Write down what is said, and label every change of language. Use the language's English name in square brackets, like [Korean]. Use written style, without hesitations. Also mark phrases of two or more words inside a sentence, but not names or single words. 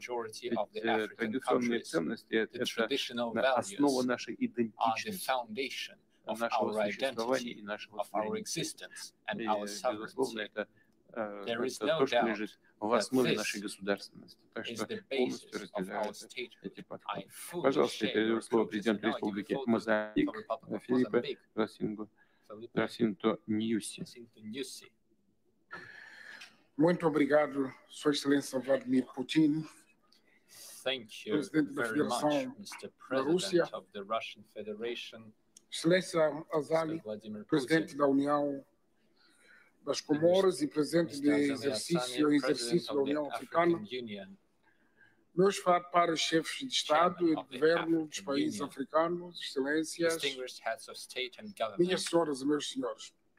[Russian] Ведь традиционные ценности – это основа нашей идентичности, нашего существования и нашего творения. И, безусловно, это то, что лежит в основе нашей государственности. Так что полностью разделяю эти подходы. Пожалуйста, я передаю слово президенту Республики Мозамбик Филиппе Jacinto Nyusi. [Portuguese] Muito obrigado, Sua Excelência Vladimir Putin, presidente da Federação da Rússia, Excelência Azali, presidente da União das Comoras e presidente de exercício da União Africana, meus pares chefes de Estado e de governo dos países africanos, excelências, minhas senhoras e meus senhores.